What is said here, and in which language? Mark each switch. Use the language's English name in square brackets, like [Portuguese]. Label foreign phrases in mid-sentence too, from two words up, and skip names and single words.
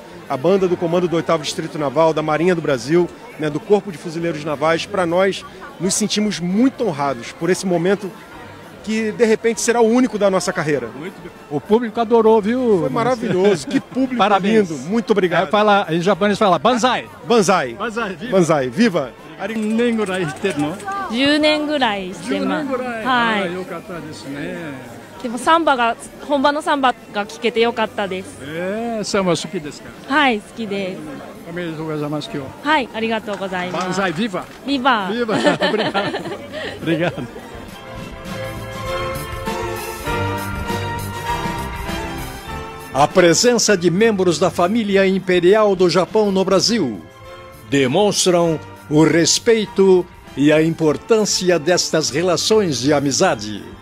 [Portuguese] A banda do Comando do 8º Distrito Naval, da Marinha do Brasil, né, do Corpo de Fuzileiros Navais, para nós nos sentimos muito honrados por esse momento que de repente será o único da nossa carreira. O público adorou, viu? Foi maravilhoso, que público Parabéns. lindo, muito obrigado. Em japonês fala Banzai. Banzai. Banzai, viva. Banzai, viva. [Japanese] 10年ぐらいしてます。10年ぐらいしてます。はい。よかったですね。でも本場のサンバが聴けてよかったです。サンバ好きですか？はい、好きです。おめでとうございます今日。はい、ありがとうございます。 [Portuguese] Banzai, viva! Viva! Viva! Obrigado. Obrigado. A presença de membros da família imperial do Japão no Brasil demonstram o respeito e a importância destas relações de amizade.